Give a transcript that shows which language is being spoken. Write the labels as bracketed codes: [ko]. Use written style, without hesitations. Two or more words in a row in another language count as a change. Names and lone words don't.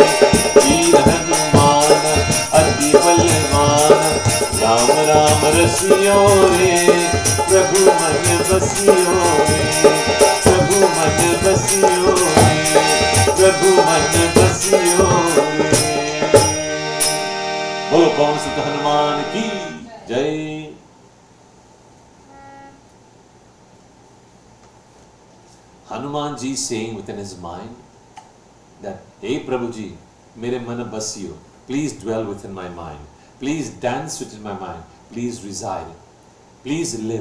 [hi] वीर हनुमान अति बलवान, राम राम रसियो रे, प्रभु मन बसियो रे, प्रभु मन बसियो रे, प्रभु मन बसियो रे। बोलो पवन सुत हनुमान की जय। [en] Hanuman ji saying within his mind that, [hi] हे प्रभु जी, मेरे मन बसियो, [en] please dwell within my mind, please dance within my mind, please reside, please live.